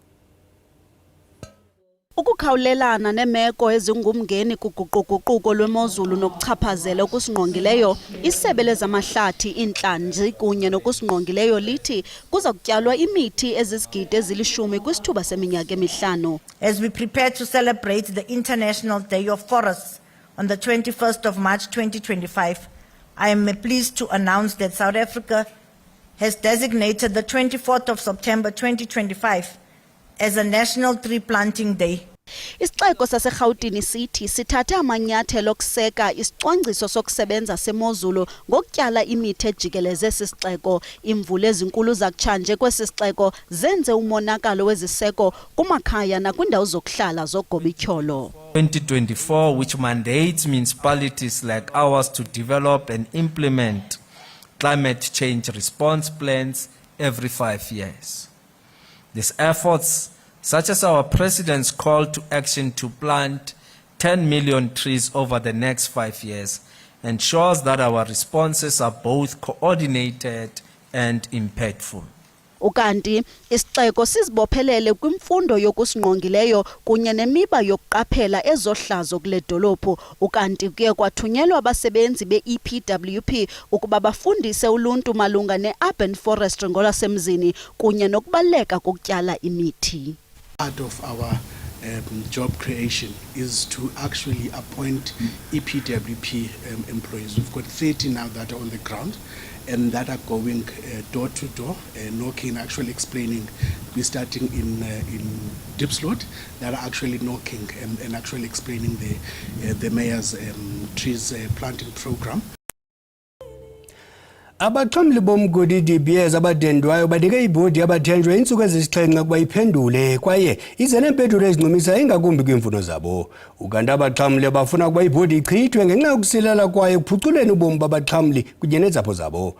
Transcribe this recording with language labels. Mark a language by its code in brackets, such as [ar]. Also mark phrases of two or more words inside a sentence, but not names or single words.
[xh] Ukukhawulelana neemeko ezingumngeni kuguquguquko lwemozulu nokuchaphazela okusingqongileyo, isebe lezamahlathi, iintlanzi kunye nokusingqongileyo lithi kuza kutyalwa imithi ezizigidi ezili-10 kwisithuba seminyaka emihlanu. [en] As we prepare to celebrate the International Day of Forests on the 21st of March 2025, I am pleased to announce that South Africa has designated the 24th of September 2025 as a National Tree Planting Day. [xh] Isixeko saseRhawutini sithi sithathe amanyathelo okuseka isicwangciso sokusebenza semozulu ngokutyala imithi ejikeleze sisixeko. Imvula ezinkulu zakutshanje kwesi sixeko zenze umonakalo weziseko kumakhaya nakwindawo zokuhlala zoGobityholo. [en] 2024, which mandates municipalities like ours to develop and implement climate change response plans every 5 years. These efforts, such as our President's call to action to plant 10 million trees over the next 5 years, ensures that our responses are both coordinated and impactful. [xh] Ukanti isixeko sizibophelele kwimfundo yokusingqongileyo kunye nemiba yokuqaphela ezohlazo kule dolophu. Ukanti kuye kwathunyelwa abasebenzi be-EPWP ukuba bafundise uluntu malunga ne- [en] urban forestry [xh] ngolwasemzini kunye nokubaluleka kokutyala imithi. [en] Part of our job creation is to actually appoint EPWP employees. We've got 30 now that are on the ground and that are going door to door, knocking, actually explaining. We're starting in Diepsloot, that are actually knocking and actually explaining the mayor's trees planting program. [xh] Abaxhamli bomgodi DBS abadendwayo banike ibhodi yabathenjwe insuku ezisixhenxe ukuba iphendule kwaye ize neempendulo ezincumisa ingakumbi kwiimfuno zabo. Ukanti abaxhamli bafuna ukuba ibhodi ichithwe ngenxa yokusilela kwayo ekuphuculeni ubomi babaxhamli kunye neentsapho zabo.